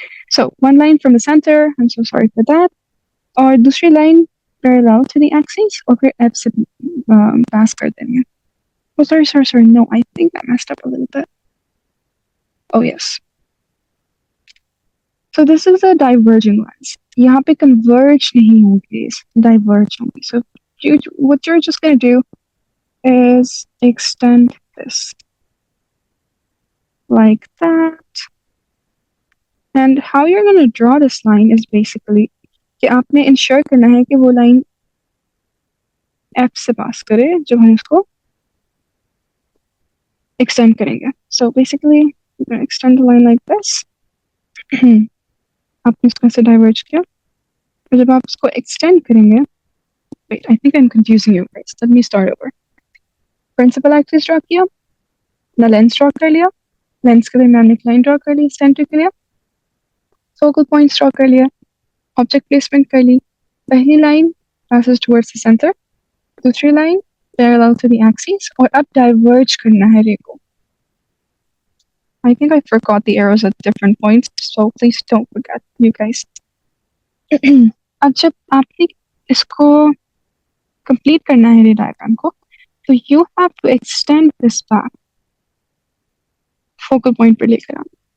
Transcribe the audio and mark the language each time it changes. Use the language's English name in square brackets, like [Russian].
[English] So one line from the center. I'm so sorry for that. और दूसरी line parallel to the axis और फिर F से pass कर देंगे. Oh, sorry. No, I think I messed up a little bit. Oh, yes. So this is a diverging lens. [Hindi] यहाँ पे converge नहीं होंगे, diverge होंगे. [English] So what you're just going to do is extend this like that. [Hindi] And how you're going to draw this line is basically कि आपने ensure करना है कि वो line F से pass करे जब हम इसको extend करेंगे. [English] So basically, you're going to extend the line like this. [Hindi] आपने इसको ऐसे diverge किया. [English] और जब आप इसको extend करेंगे, wait, I think I'm confusing you guys. Let me start over. [Hindi] Principal axis draw किया, ना lens draw कर लिया, lens के दरमियान एक line draw कर ली, center के लिए, focal points draw कर लिया, object placement कर ली. पहली line passes towards the center, दूसरी line parallel to the axis, और अब diverge करना है रे को. [English] I think I forgot the arrows at different points, so please don't forget, you guys. [Hindi] अब जब आपने इसको complete करना है रे diagram को, so you have to extend this back focal point पे लेकर आना.